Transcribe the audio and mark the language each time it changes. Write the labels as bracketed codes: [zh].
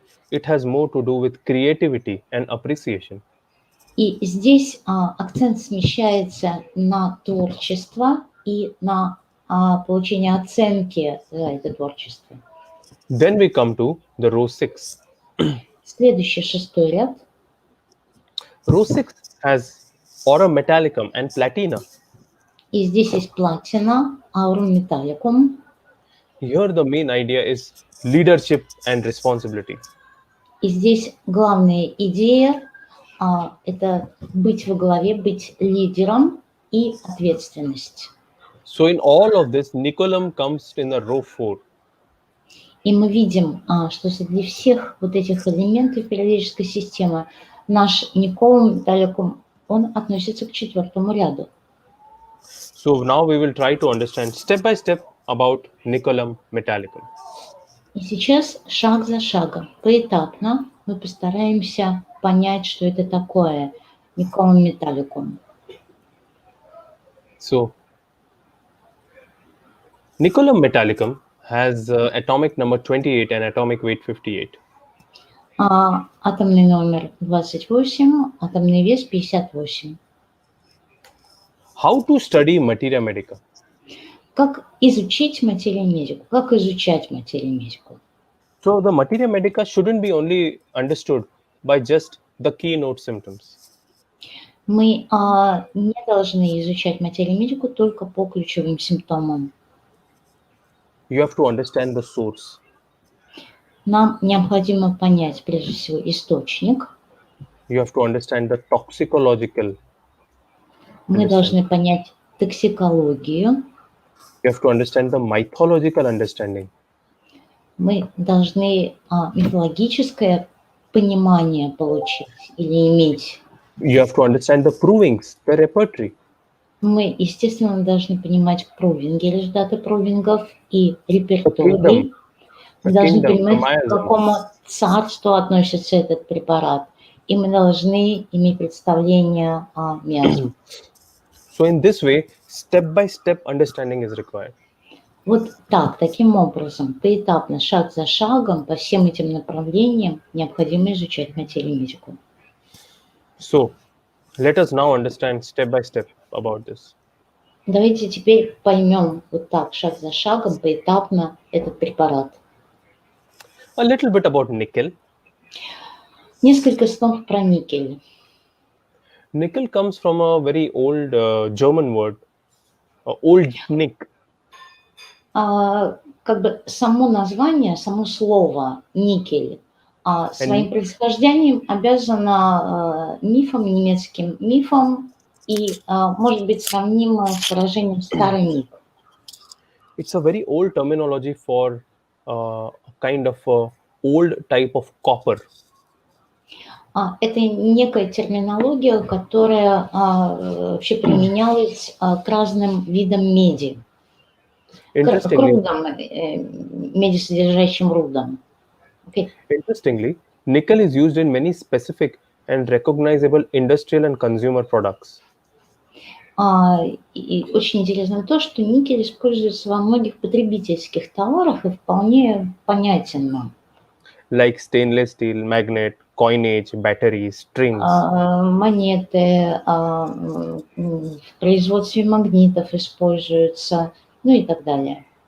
[en] It has more to do with creativity and appreciation. [ru] И здесь акцент смещается на творчество и на получение оценки за это творчество. [en] Then we come to the row 6. [ru] Следующий, 6-й ряд. [en] Row 6 has aura metallicum and platina. [ru] И здесь есть платина, аурум металликум. [en] Here, the main idea is leadership and responsibility. [ru] И здесь главная идея это быть во главе, быть лидером и ответственность. [en] So, in all of this, Nicolum comes in the row 4. [ru] И мы видим, что среди всех вот этих элементов периодической системы наш николум металликум, он относится к 4-му ряду. [en] So, now we will try to understand step by step about Nicolum metallicum. [ru] И сейчас шаг за шагом, поэтапно мы постараемся понять, что это такое николум металликум. [en] So, Nicolum metallicum has atomic number 28 and atomic weight 58. [ru] Атомный номер 28, атомный вес 58. [en] How to study materia medica? [ru] Как изучить материю медику? Как изучать материю медику? [en] So, the materia medica shouldn't be only understood by just the keynote symptoms. [ru] Мы не должны изучать материю медику только по ключевым симптомам. [en] You have to understand the source. [ru] Нам необходимо понять, прежде всего, источник. [en] You have to understand the toxicological. [ru] Мы должны понять токсикологию. [en] You have to understand the mythological understanding. [ru] Мы должны мифологическое понимание получить или иметь. [en] You have to understand the provings, the repertory. [ru] Мы, естественно, должны понимать провинги, результаты провингов и репертуары. Мы должны понимать, к какому царству относится этот препарат. И мы должны иметь представление о миазме. [en] So in this way, step-by-step understanding is required. [ru] Вот так, таким образом, поэтапно, шаг за шагом, по всем этим направлениям необходимо изучать материю медику. [en] So, let us now understand step-by-step about this. [ru] Давайте теперь поймем вот так, шаг за шагом, поэтапно этот препарат. [en] A little bit about nickel. [ru] Несколько слов про никель. [en] Nickel comes from a very old German word, old nick. [ru] Как бы само название, само слово никель своим происхождением обязано мифом, немецким мифом и может быть сравнимо с выражением «старый ник». [en] It's a very old terminology for a kind of a old type of copper. [ru] Это некая терминология, которая вообще применялась к разным видам меди, к рудам, медисодержащим рудам. [en] Okay. Interestingly, nickel is used in many specific and recognizable industrial and consumer products. [ru] И очень интересно то, что никель используется во многих потребительских товарах и вполне понятен нам. [en] Like stainless steel, magnet, coinage, batteries, strings. [ru] Монеты, в производстве магнитов используются, ну и так далее.